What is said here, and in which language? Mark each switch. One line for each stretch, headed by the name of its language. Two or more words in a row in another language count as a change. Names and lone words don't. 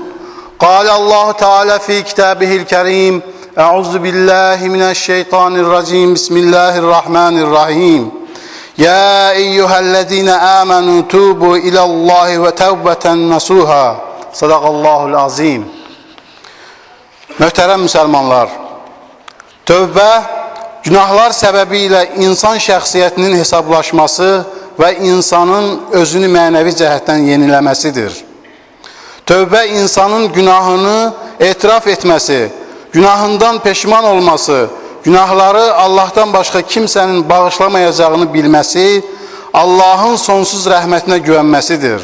Arabic: قال الله تعالى في كتابه الكريم. أعوذ بالله من الشيطان الرجيم. بسم الله الرحمن الرحيم. يا أيها الذين آمنوا توبوا إلى الله توبة نصوحا. صدق الله العظيم.
Azerbaijani: Möhtərəm müsəlmanlar, tövbə günahlar səbəbilə insan şəxsiyyətinin hesablaşması və insanın özünü mənəvi cəhətdən yeniləməsidir. Tövbə insanın günahını etiraf etməsi, günahından peşman olması, günahları Allahdan başqa kimsənin bağışlamayacağını bilməsi, Allahın sonsuz rəhmətinə güvənməsidir.